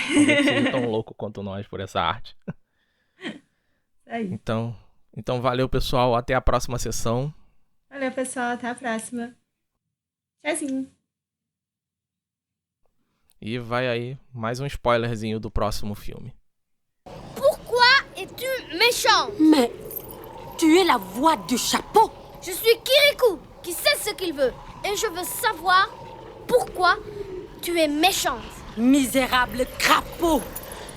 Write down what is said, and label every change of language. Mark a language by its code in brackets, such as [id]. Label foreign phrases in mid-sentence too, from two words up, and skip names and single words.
[pt] Alguém que seja tão louco quanto nós por essa arte. É aí. Então valeu, pessoal. Até a próxima sessão. Valeu, pessoal. Até a próxima. Tchauzinho. E vai aí mais um spoilerzinho do próximo filme. [fr] Pourquoi es-tu méchant? Mais tu es la voix du chapeau. Je suis Kirikou, qui sait ce qu'il veut. Et je veux savoir pourquoi tu es méchante. Misérable crapaud.